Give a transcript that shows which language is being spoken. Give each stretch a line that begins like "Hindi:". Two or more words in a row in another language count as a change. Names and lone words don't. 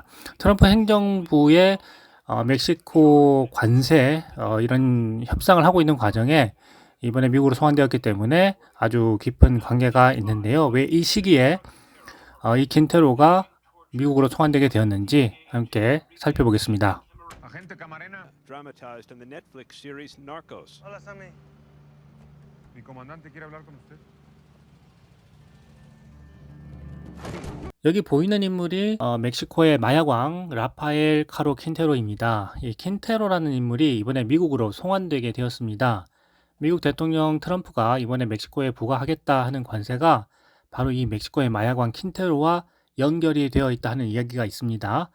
Korean: 트럼프 행정부의 멕시코 관세 이런 협상을 하고 있는 과정에 이번에 미국으로 송환되었기 때문에 아주 깊은 관계가 있는데요. 왜 이 시기에 이 킨테로가 미국으로 송환되게 되었는지 함께 살펴보겠습니다.
Spanish: Agente Camarena,
English: dramatized in the Netflix series Narcos.
Spanish: Hola, Sammy. mi comandante quiere hablar con usted.
Korean: 여기 보이는 인물이 멕시코의 마약왕 라파엘 카로 킨테로입니다. 이 킨테로라는 인물이 이번에 미국으로 송환되게 되었습니다. 미국 대통령 트럼프가 이번에 멕시코에 부과하겠다 하는 관세가 바로 이 멕시코의 마약왕 킨테로와 연결이 되어 있다 하는 이야기가 있습니다.